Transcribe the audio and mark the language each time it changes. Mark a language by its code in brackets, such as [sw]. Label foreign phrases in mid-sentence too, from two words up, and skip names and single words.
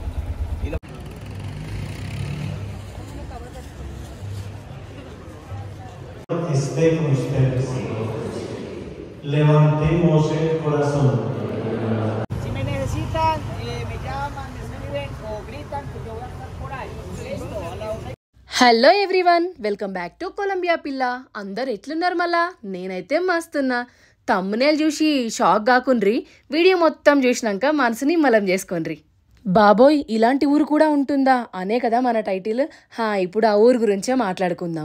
[es] Esté con ustedes. Levantemos el corazón. Si me necesitan, me llaman, me escriben o gritan que yo voy a estar por ahí. Listo, a la hora. [en] Hello everyone, welcome back to Colombia Pilla. [te] అందరు ఎట్లున్నారు? మళ్ళా నేనైతే మస్తున్నా. తమ్మునేలు చూసి షాక్ కాకుండ్రి, వీడియో మొత్తం చూసినాక మనసుని మలం చేసుకోండ్రి. బాబోయ్, ఇలాంటి ఊరు కూడా ఉంటుందా అనే కదా మన టైటిల్. ఇప్పుడు ఆ ఊరు గురించే మాట్లాడుకుందాం.